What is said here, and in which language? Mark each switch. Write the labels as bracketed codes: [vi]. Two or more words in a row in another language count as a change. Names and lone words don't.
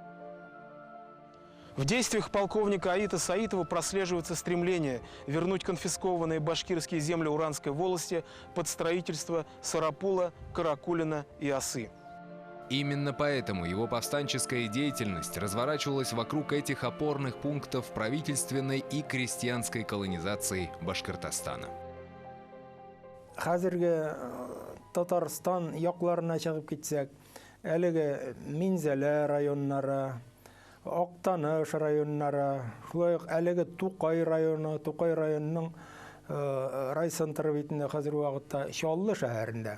[ru] В действиях полковника Аита Саитова прослеживается стремление вернуть конфискованные башкирские земли Уранской волости под строительство Сарапула, Каракулина и Осы. Именно поэтому его повстанческая деятельность разворачивалась вокруг этих опорных пунктов правительственной и крестьянской колонизации Башкортостана. [tt] Хәзерге Татарстан якларына чыгып китсәк, әлеге Минзәлә районнары, Актаныш районнары, шулай ук әлеге Тукай районы, Тукай районының райцентры битендә хәзерге вакытта Чаллы шәһәрендә.